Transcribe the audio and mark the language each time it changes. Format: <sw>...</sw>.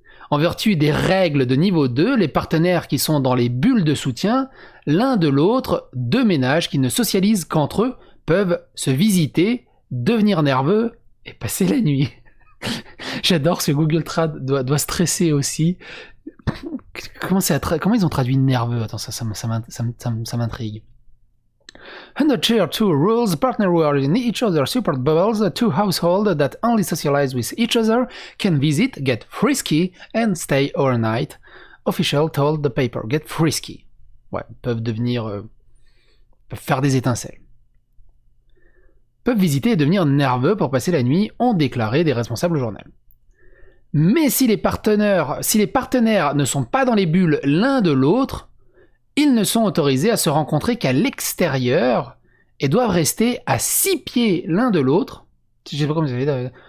<fr>En vertu des règles de niveau 2, les partenaires qui sont dans les bulles de soutien, l'un de l'autre, deux ménages qui ne socialisent qu'entre eux, peuvent se visiter, devenir nerveux et passer la nuit. J'adore ce Google Trad doit stresser aussi. Comment ils ont traduit nerveux? Attends, ça m'intrigue.</fr> <en>Under Tier 2 rules, partners who are in each other's support bubbles, two households that only socialize with each other can visit, get frisky, and stay overnight. Official told the paper. Get frisky.</en> <fr>Ouais, peuvent faire des étincelles. Peuvent visiter et devenir nerveux pour passer la nuit, ont déclaré des responsables au journal. Mais si les partenaires ne sont pas dans les bulles l'un de l'autre, ils ne sont autorisés à se rencontrer qu'à l'extérieur et doivent rester à 6 pieds l'un de l'autre. Je sais pas comment vous avez...</fr>